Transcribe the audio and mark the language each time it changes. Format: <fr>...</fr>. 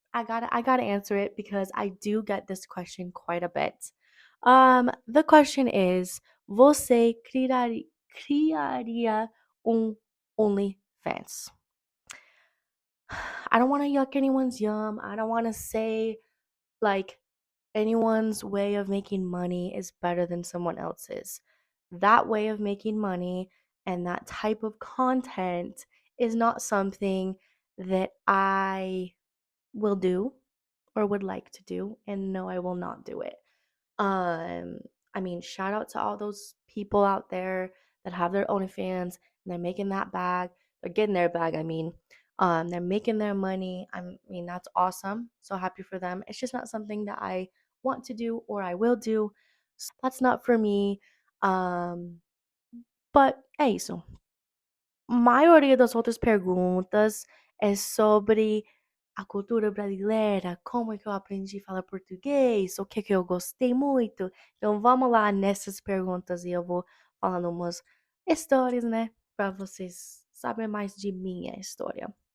<en>I gotta answer it because I do get this question quite a bit. The question is:</en> <pt>você criaria um OnlyFans?</pt> <en>I don't want to yuck anyone's yum. I don't want to say like anyone's way of making money is better than someone else's. That way of making money and that type of content is not something that I will do or would like to do. And no, I will not do it. Um, I mean, shout out to all those people out there that have their OnlyFans and they're making that bag. They're getting their bag, I mean. They're making their money. I mean, that's awesome. So happy for them. It's just not something that I want to do or I will do. So that's not for me. Um,</en> <pt>But é isso. Maioria das outras perguntas é sobre a cultura brasileira, como é que eu aprendi a falar português, o que que eu gostei muito. Então vamos lá nessas perguntas e eu vou falando umas histórias, né, para vocês saberem mais de minha história.</pt>